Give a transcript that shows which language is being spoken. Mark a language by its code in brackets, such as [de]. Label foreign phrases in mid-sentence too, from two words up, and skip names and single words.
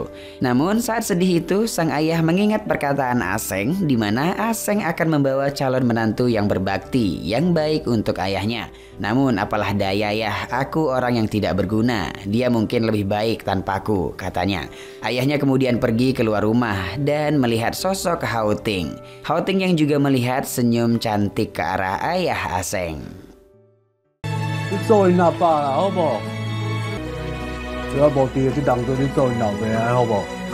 [id] Namun saat sedih itu, sang ayah mengingat perkataan Aseng di mana Aseng akan membawa calon menantu yang berbakti, yang baik untuk ayahnya. Namun apalah daya ya, aku orang yang tidak berguna. Dia mungkin lebih baik tanpaku, katanya. Ayahnya kemudian pergi keluar rumah dan melihat sosok Hao Ting. Hao Ting yang juga melihat senyum cantik ke arah ayah Aseng. [nan] 你做因阿爸啦，好不好？只要无伫这当中，你做因老爸啊，好不好？